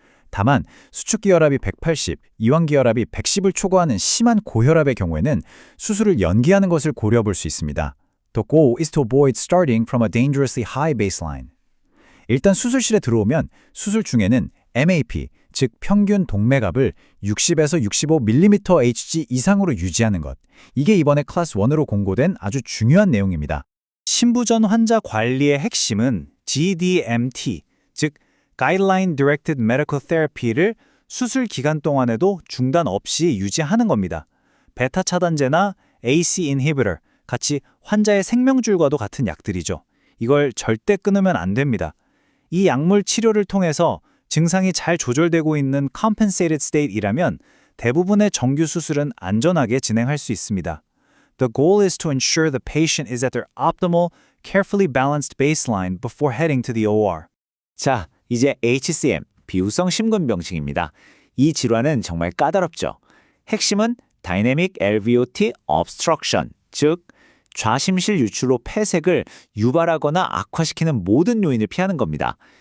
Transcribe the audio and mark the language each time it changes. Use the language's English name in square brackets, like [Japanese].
[Korean] 다만 수축기 혈압이 180, 이완기 혈압이 110을 초과하는 심한 고혈압의 경우에는 수술을 연기하는 것을 고려해 볼 수 있습니다. [English] The goal is to avoid starting from a dangerously high baseline. [Korean] 일단 수술실에 들어오면 수술 중에는 MAP, 즉 평균 동맥압을 60에서 65mm/Hg 이상으로 유지하는 것. 이게 이번에 클래스 1으로 공고된 아주 중요한 내용입니다. 신부전 환자 관리의 핵심은 GDMT, 즉 Guideline Directed Medical Therapy를 수술 기간 동안에도 중단 없이 유지하는 겁니다. 베타 차단제나 AC inhibitor, 같이 환자의 생명줄과도 같은 약들이죠. 이걸 절대 끊으면 안 됩니다. 이 약물 치료를 통해서 증상이 잘 조절되고 있는 compensated state이라면 대부분의 정규 수술은 안전하게 진행할 수 있습니다. [English] The goal is to ensure the patient is at their optimal, carefully balanced baseline before heading to the OR. [Korean] 자, 이제 HCM, 비후성 심근병증입니다. 이 질환은 정말 까다롭죠. 핵심은 Dynamic LVOT Obstruction, 즉 좌심실 유출로 폐색을 유발하거나 악화시키는 모든 요인을 피하는 겁니다.